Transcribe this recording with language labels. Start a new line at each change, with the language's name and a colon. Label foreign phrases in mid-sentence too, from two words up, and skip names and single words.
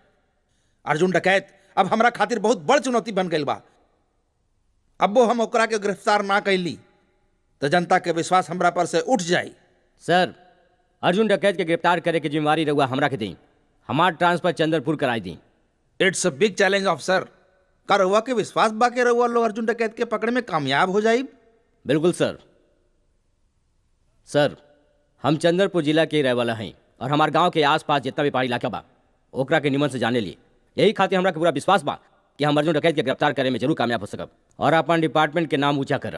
Bhojpuri: अर्जुन डकैत अब हमरा खातिर बहुत बड़ चुनौती बन गई बा। अब वो हम ओकरा के गिरफ्तार ना कैली तो जनता के विश्वास हमरा पर से उठ जाई। सर, अर्जुन डकैत के गिरफ्तार करे की जिम्मेवारी रउआ हमरा के दी। हमार ट्रांसफर चंद्रपुर कराई दी।
English: it's a big challenge officer.
Bhojpuri: का रउआ के विश्वास बा के रउआ लोग अर्जुन डकैत के पकड़े में कामयाब हो जाई? बिल्कुल सर। सर, हम चंद्रपुर जिला के रहे वाला हैं और हमार गांव के आसपास जितना भी पहाड़ी इलाका बा ओकरा के निमन से जाने लिए। यही खातिर हमरा के पूरा विश्वास बा कि हम अर्जुन डकैत के गिरफ्तार करे में जरूर कामयाब हो सकब और अपन डिपार्टमेंट के नाम ऊंचा करब।